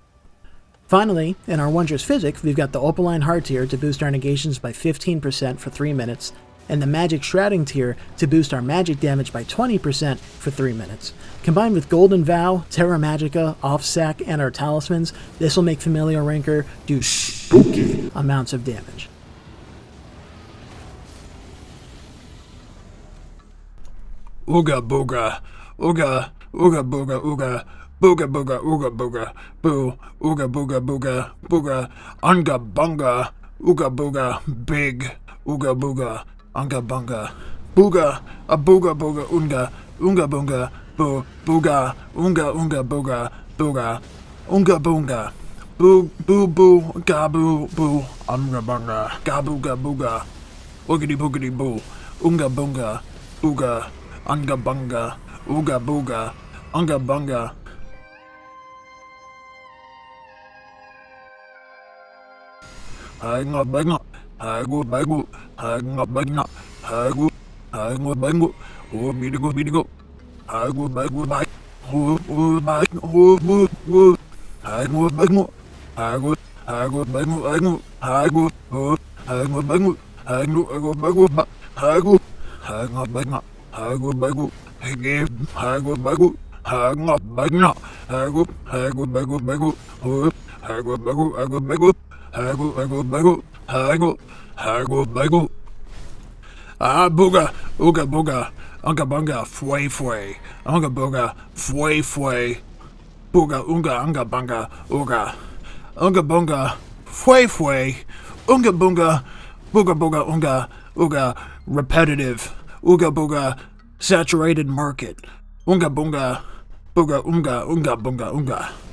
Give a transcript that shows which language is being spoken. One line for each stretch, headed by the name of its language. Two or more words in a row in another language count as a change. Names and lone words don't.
English: Finally, in our Wondrous Physic, we've got the Opaline Heart tier to boost our negations by 15% for 3 minutes, and the Magic Shrouding tier to boost our magic damage by 20% for 3 minutes. Combined with Golden Vow, Terra Magica, Offsack, and our talismans, this will make Familial Rancor do spooky amounts of damage. Ooga booga, ooga, ooga booga ooga, booga booga ooga booga, boo, ooga booga booga, booga, unga bunga, ooga booga, big, ooga booga, unga bunga, booga, a booga booga unga bunga, boo, booga, unga booga, booga, unga bunga, boo, boo boo, gabu, boo, unga bunga, gabuga booga, oogity boogity boo, unga bunga, booga, unga bunga, ooga booga, unga bunga. I got bang, I go bang, I got bang, I go bang, oh, me to go, I go bang, oh, bang, oh, I go bang, I go bang, I go, oh, I go bang, I go bang, I got bang, I go bang, I gave, I go bang, I got bang, I go bang, oh, I go bang, I go, bagel. Ah, booga, ooga booga, unga bunga, fway fway, unga booga, fway fway, booga unga bunga, ooga, unga bunga, fway fway, Unga bunga, booga booga unga, ooga repetitive, ooga booga saturated market, unga bunga, booga unga bunga unga.